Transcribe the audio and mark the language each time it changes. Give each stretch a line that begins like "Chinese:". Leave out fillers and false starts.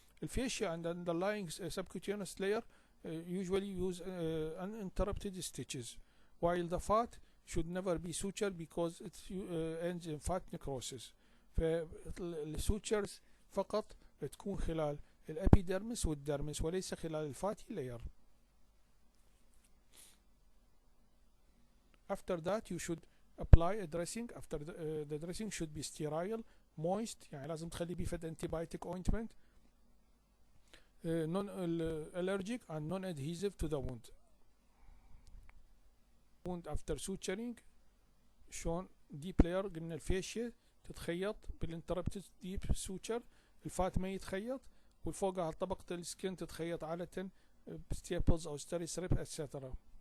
English: الفيشيا and underlying subcutaneous layer usually use uninterrupted stitches while the fat should never be sutured because it ends in fat necrosis.
Arabic: فالسوتشرز فقط تكون خلال الابيديرمس والديرمس وليس خلال الفاتي لاير.
English: After that you should apply a dressing. After the dressing should be sterile, moist،
Arabic: يعني لازم تخلي بيه فد
English: antibiotic ointment، non allergic and non adhesive to the wound. wound after suturing
Arabic: شلون deep layer، قلنا الفيشيا تتخيط بالinterrupted deep suture، الفات ما يتخيط، والفوقها طبقة السكين تتخيط عادة بستيبلز أو ستري ستريب etc.